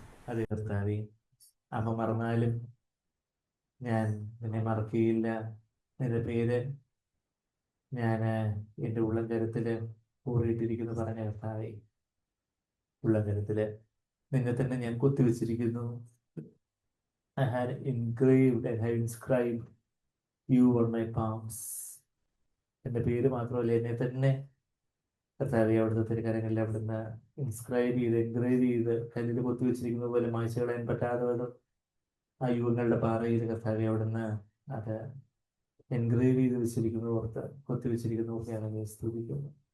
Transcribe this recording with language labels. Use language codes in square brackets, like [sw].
[ml] അതെ കർത്താവേ, അമ്മ മറന്നാലും ഞാൻ നിന്നെ മറക്കുകയില്ല. നിന്റെ പേര് ഞാൻ എൻ്റെ ഉള്ളംകരത്തില് കൂറിയിട്ടിരിക്കുന്നു പറഞ്ഞ കർത്താവേ, ഉള്ളംകരത്തില് നിന്നെ തന്നെ ഞാൻ കൊത്തിവെച്ചിരിക്കുന്നു. [en] I had inscribed you on my palms. [ml] എൻ്റെ പേര് മാത്രമല്ല, എന്നെ തന്നെ കർത്താവെ അവിടുത്തെ തിരുക്കരങ്ങളിൽ അവിടുന്ന് എൻഗ്രേവ് ചെയ്ത് കല്ലിൽ കൊത്തിവെച്ചിരിക്കുന്ന പോലെ മായ്ച്ചു കളയാൻ പറ്റാതെ വരും ആ യുഗങ്ങളുടെ പാറയിൽ കർത്താവെ അവിടുന്ന് അത് എൻഗ്രേവ് ചെയ്ത് വെച്ചിരിക്കുന്ന ഓർത്ത് കൊത്തിവെച്ചിരിക്കുന്ന ഓർത്ത് സ്തുതിക്കുന്നു.